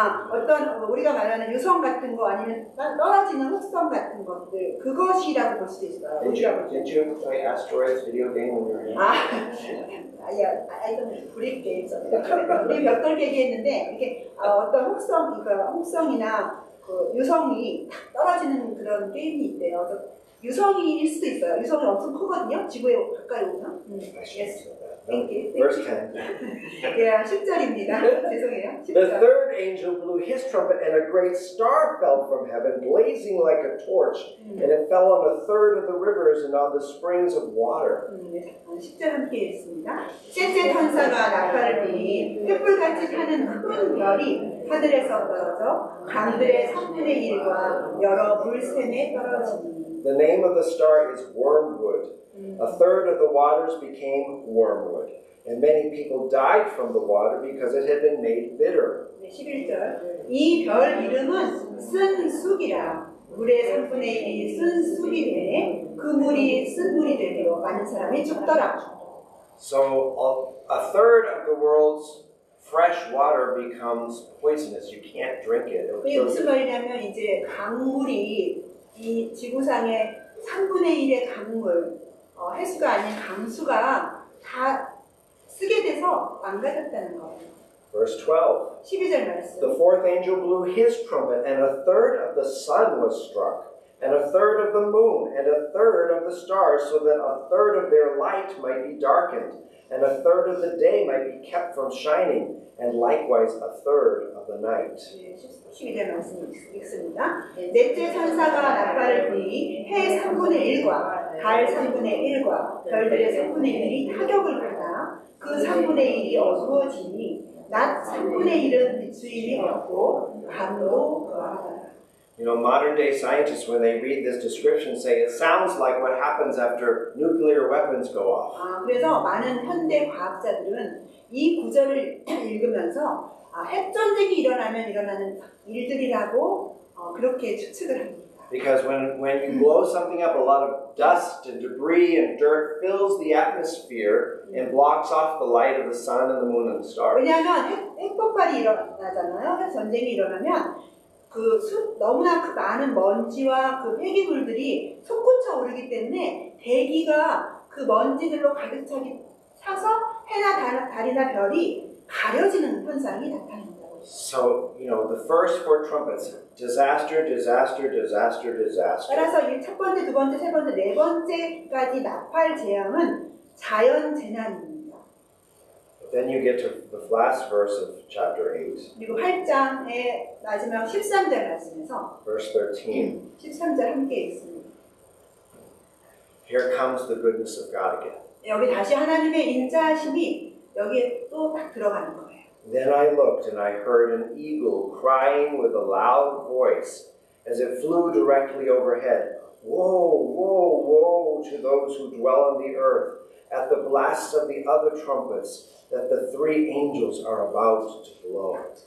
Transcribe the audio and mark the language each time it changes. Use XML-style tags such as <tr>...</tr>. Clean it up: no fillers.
<ko>어떤 우리가 말하는 유성 같은 거 아니면 떨어지는 흑성 같은 것들 그것이라고 볼 수도 있어요.</ko> <en>Did you play Asteroids video game when you were young? I don't believe games.</en> <ko>우리 벽돌 깨기 했는데 이렇게 어떤 혹성이나 그 유성이 탁 떨어지는 그런 게임이 있대요. 그래서 유성일 수도 있어요. 유성이 엄청 크거든요. 지구에 가까이 오면.</ko> <en>I should have said that. Thank you. Verse 10.</en> <ko>예, 10절입니다. 죄송해요.</ko> <en>The</en> <ko>10절.</ko> <en>third angel blew his trumpet, and a great star fell from heaven, blazing like a torch, and it fell on a third of the rivers and on the springs of water.</en> <ko>10절 함께 읽습니다. 셋째 천사가 나팔을 불이 횃불같이 타는 큰 별이 하늘에서 떨어져 강들의 3분의 1과 여러 물샘에 떨어집니다.</ko> <en>The name of the star is wormwood. A third of the waters became wormwood, and many people died from the water because it had been made bitter.</en> <ko>11절 이 별 이름은 쓴 쑥이라 물의 3분의 1이 쓴 쑥이 되네 그 물이 쓴 물이 되므로 많은 사람이 죽더라.</ko> <en>So a third of the world's fresh water becomes poisonous. You can't drink it. It'll</en> <ko>이게</ko> <en>kill</en> <ko>무슨</ko> <en>you.</en> <ko>말이냐면 이제 강물이 이 지구상의 3분의 1의 강물 해수가 아닌 강수가 다 쓰게 돼서 망가졌다는 거예요.</ko> <en>Verse 12.</en> <ko>12절 말씀.</ko> <en>The fourth angel blew his trumpet, and a third of the sun was struck, and a third of the moon, and a third of the stars, so that a third of their light might be darkened, and a third of the day might be kept from shining, and likewise a third of the night.</en> <ko>12절 말씀 읽습니다. 넷째 천사가 나팔을 불이 해 3분의 1과 달 3분의 1과 별들의 3분의 1이 타격을 받아 그 3분의 1이 어두워지니 낮 3분의 1은 비추임이 없고 밤도 거하더라.</ko> <en>You know, modern day scientists, when they read this description, say it sounds like what happens after nuclear weapons go off.</en> <ko>그래서 많은 현대 과학자들은 이 구절을 읽으면서 핵전쟁이 일어나면 일어나는 일들이라고 그렇게 추측을 합니다.</ko> <en>Because when you blow something up, a lot of dust and debris and dirt fills the atmosphere and blocks off the light of the sun and the moon and the stars.</en> <ko>왜냐하면 핵폭발이 일어나잖아요. 핵전쟁이 일어나면 너무나 그 많은 먼지와 그 폐기물들이 솟구쳐 오르기 때문에 대기가 그 먼지들로 가득 차서 해나 달이나 별이 가려지는 현상이 나타난다고.</ko> <en>So, you know, the first four trumpets, disaster, disaster, disaster, disaster.</en> <ko>따라서 이 첫 번째, 두 번째, 세 번째, 네 번째까지 나팔 재앙은 자연 재난입니다.</ko> <en>But then you get to the last verse of chapter 8,</en> <ko>그리고 8장의 마지막 13절 말씀에서</ko> <en>verse 13.</en> <ko>13절 함께 읽습니다.</ko> <en>Here comes the goodness of God again.</en> <ko>여기 다시 하나님의 인자하심이 여기에 또 딱 들어가는 거예요.</ko> <en>Then I looked and I heard an eagle crying with a loud voice as it flew directly overhead. Woe, woe, woe to those who dwell on the earth at the blasts of the other trumpets that the three angels are about to blow.</en>